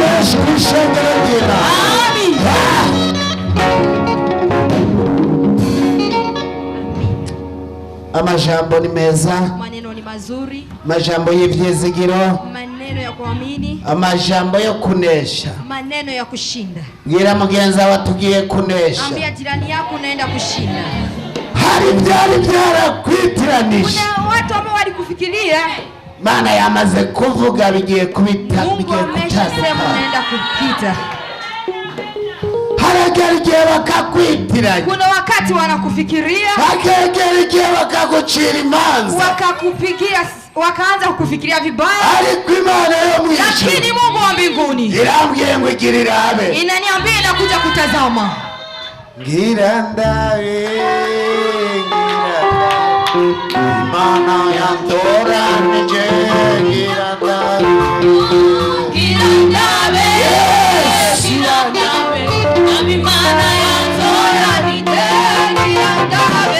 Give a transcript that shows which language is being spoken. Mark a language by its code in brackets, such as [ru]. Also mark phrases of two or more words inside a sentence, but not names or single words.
[rn] kwishengero ry'Imana. Amen. Amajambo ni meza, [sw] Maneno ni mazuri, [rn] amajambo y'ivyizigiro, [sw] maneno ya kuamini, [rn] amajambo yo kunesha. [sw] maneno ya kushinda. [rn] Bwira mugenzi wawe tugiye kunesha. [sw] Ambia jirani yako unaenda kushinda. [rn] Hari byari byarakwitiranije. [sw] Kuna watu ambao walikufikiria, [rn] Mana yamaze kuvuga bigiye kubita, [sw] Mungu ameshasema unaenda kupita. [rn] Haragera igihe bakakwitiranya. [sw] Kuna wakati wanakufikiria, [rn] hakegera igihe bakagucira imanza, [sw] wakakupigia, wakaanza kukufikiria vibaya. [rn] ariko Imana yo mwijuru, [sw] Lakini Mungu wa mbinguni [rn] irambwiye ngo igirira abe, [sw] inaniambia inakuja kutazama. [rn] Ngira ndabe, Imana yantoranije, ngira ndabe, Ngira ndabe, ngira ndabe, Imana yantoranije, ngira ndabe,